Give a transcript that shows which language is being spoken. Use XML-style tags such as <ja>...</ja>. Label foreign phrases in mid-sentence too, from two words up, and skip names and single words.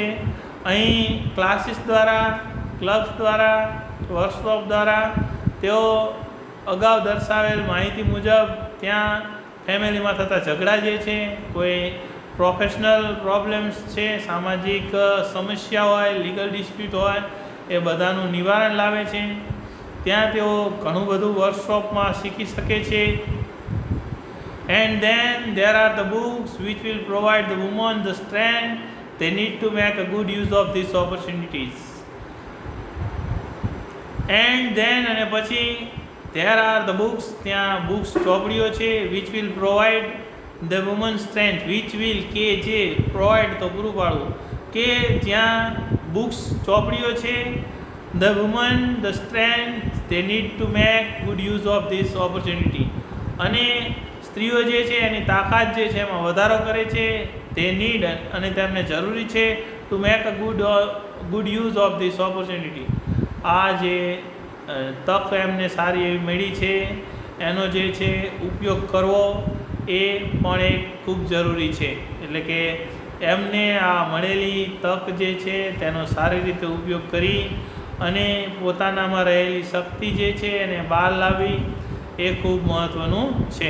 <gu>અહીં ક્લાસીસ દ્વારા, ક્લબ્સ દ્વારા, વર્કશોપ દ્વારા તેઓ અગાઉ દર્શાવેલ માહિતી મુજબ ત્યાં ફેમિલીમાં થતા ઝઘડા જે છે, કોઈ</gu> <en>professional problems</en> <gu>છે, સામાજિક સમસ્યા હોય,</gu> <en>legal dispute</en> <gu>હોય, એ બધાનું નિવારણ લાવે છે. ત્યાં તેઓ ઘણું બધું વર્કશોપમાં શીખી શકે છે.</gu> <en>And then there are the books which will provide the woman the strength they need to make a good use of these opportunities. And then</en> <gu>અને પછી</gu> <en>there are the books,</en> <gu>ત્યાં બુક્સ ચોપડીઓ છે</gu> <en>which will provide the woman strength, which will</en> <gu>કે જે</gu> <en>provide</en> <gu>તો પૂરું પાડવું, કે જ્યાં બુક્સ ચોપડીઓ છે</gu> <en>the woman the strength they need to make good use of this opportunity,</en> <gu>અને સ્ત્રીઓ જે છે એની તાકાત જે છે એમાં વધારો કરે છે.</gu> <en>they need</en> <gu>અને તેમને જરૂરી છે</gu> <en>to make a good use of this opportunity.</en> <gu>આ જે તક એમને સારી એવી મળી છે એનો જે છે ઉપયોગ કરવો એ પણ એક ખૂબ જરૂરી છે. એટલે કે એમને આ મળેલી તક જે છે તેનો સારી રીતે ઉપયોગ કરી અને પોતાનામાં રહેલી શક્તિ જે છે એને બહાર લાવવી એ ખૂબ મહત્ત્વનું છે.</gu>